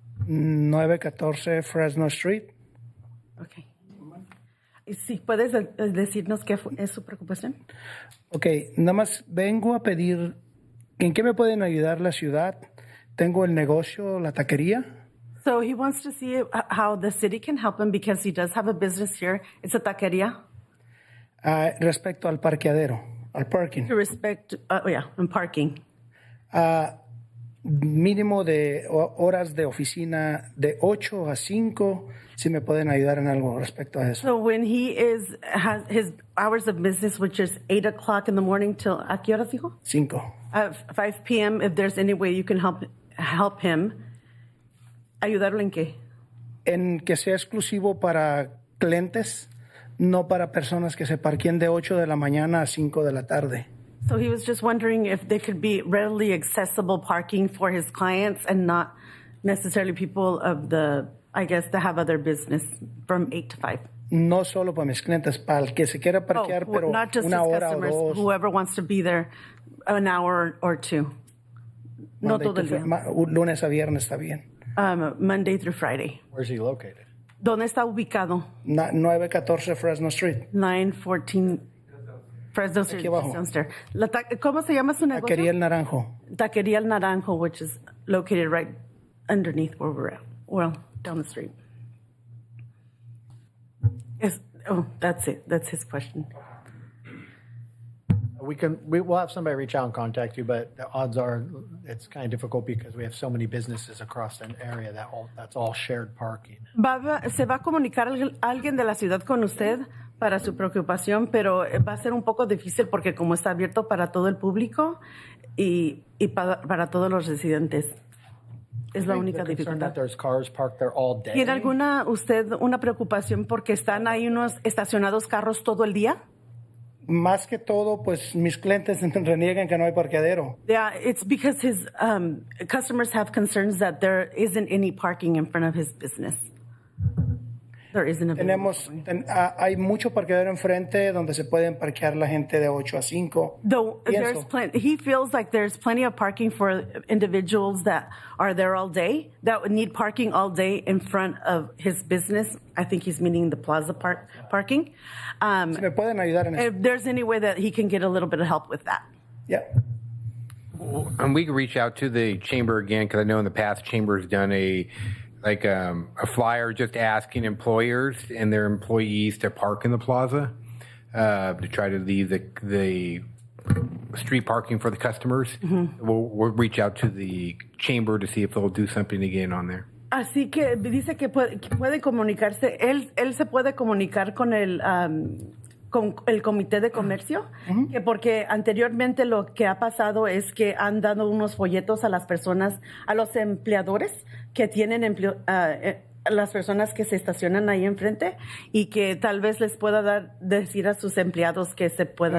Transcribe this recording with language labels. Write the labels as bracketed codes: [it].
[en] 914 Fresno Street. Ok. [es] ¿Y si puedes decirnos qué es su preocupación? Ok, nada más vengo a pedir, ¿en qué me pueden ayudar la ciudad? Tengo el negocio, la taquería. [en] So he wants to see how the city can help him because he does have a business here. It's a taquería. [es] Respecto al parqueadero, al parking. [en] To respect, and parking. [es] Mínimo de horas de oficina de 8 a 5, si me pueden ayudar en algo respecto a eso. [en] So when he has his hours of business, which is 8 o'clock in the morning till, [es] ¿a qué horas dijo? 5. [en] 5 p.m., if there's any way you can help him, [es] ¿ayudarlo en qué? En que sea exclusivo para clientes, no para personas que se parqueen de 8 de la mañana a 5 de la tarde. [en] So he was just wondering if there could be readily accessible parking for his clients and not necessarily people of that have other business from 8 to 5. [es] No solo para mis clientes, para el que se quiera parquear, pero [en] not just [es] una [en] his [es] hora [en] customers, [es] o dos. [en] whoever wants to be there an hour or two. [es] No todo el día. Lunes a viernes está bien. [en] Monday through Friday. Where's he located? [es] ¿Dónde está ubicado? [en] 914 Fresno Street. 914 Fresno Street. [es] Aquí abajo. [en] Downstairs. [es] ¿Cómo se llama su negocio? Taquería El Naranjo. [en] Taquería El Naranjo, which is located right underneath where we're at. Well, down the street. That's it. That's his question. We'll have somebody reach out and contact you, but the odds are it's kind of difficult because we have so many businesses across an area that's all shared parking. [es] Se va a comunicar alguien de la ciudad con usted para su preocupación, pero va a ser un poco difícil porque como está abierto para todo el público y para todos los residentes. Es la única dificultad. [en] There's cars parked there all day. [es] ¿Tiene una preocupación porque están ahí unos estacionados carros todo el día? Más que todo, pues mis clientes reniegan que no hay parqueadero. [en] Yeah, it's because his customers have concerns that there isn't any parking in front of his business. There isn't a [es] Hay mucho parqueadero enfrente donde se pueden parquear la gente de 8 a 5. [en] Though he feels like there's plenty of parking for individuals that are there all day, that would need parking all day in front of his business. I think he's meaning the plaza parking. [es] Si me pueden ayudar en eso. [en] If there's any way that he can get a little bit of help with that. Yeah. And we can reach out to the chamber again, because I know in the past chamber's done a flyer just asking employers and their employees to park in the plaza to try to leave the street parking for the customers. Mm-hmm. We'll reach out to the chamber to see if they'll do something again on there. [es] Así que dice que puede comunicarse. Él se puede comunicar con con el Comité de Comercio, que porque anteriormente lo que ha pasado es que han dado unos folletos a las personas, a los empleadores que tienen las personas que se estacionan ahí enfrente y que tal vez les pueda decir a sus empleados que se puedan...